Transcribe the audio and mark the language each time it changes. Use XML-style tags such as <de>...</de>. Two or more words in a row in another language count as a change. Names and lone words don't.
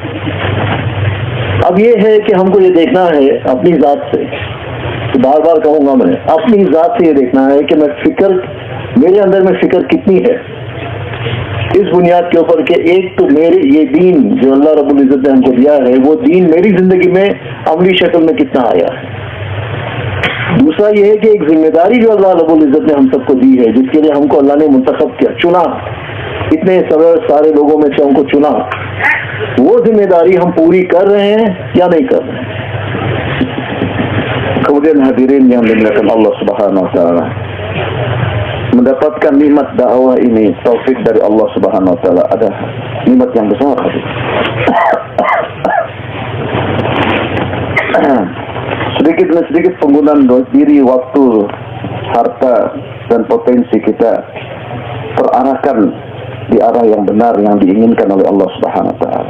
<ur>اب یہ ہے کہ ہم کو یہ دیکھنا ہے اپنی ذات سے، بار بار کہوں گا میں، اپنی ذات سے یہ دیکھنا ہے کہ میں فکر، میرے اندر میں فکر کتنی ہے اس بنیاد کے اوپر کہ ایک تو میرے یہ دین جو اللہ رب العزت نے ہم کو دیا ہے، وہ دین میری زندگی میں عملی شکل میں کتنا آیا ہے. دوسرا یہ ہے کہ ایک ذمہ داری جو اللہ رب العزت نے ہم سب کو دی ہے، جس کے لیے ہم کو اللہ نے منتخب کیا، چنا، اتنے سارے لوگوں میں سے ہم کو چنا، وہ ذمہ داری ہم پوری کر رہے ہیں یا نہیں کر رہے ہیں.</ur> <id>Kemudian hadirin yang dimuliakan</id> <ar>الله سبحانه وتعالى,</ar> <id>mendapatkan nikmat dakwah ini, taufik dari</id> <ar>الله سبحانه وتعالى,</ar> <id>ada nikmat yang besar. Sedikit demi sedikit penggunaan diri, waktu, harta, dan potensi kita terarahkan di arah yang benar yang diinginkan oleh</id> <ar>الله سبحانه وتعالى.</ar>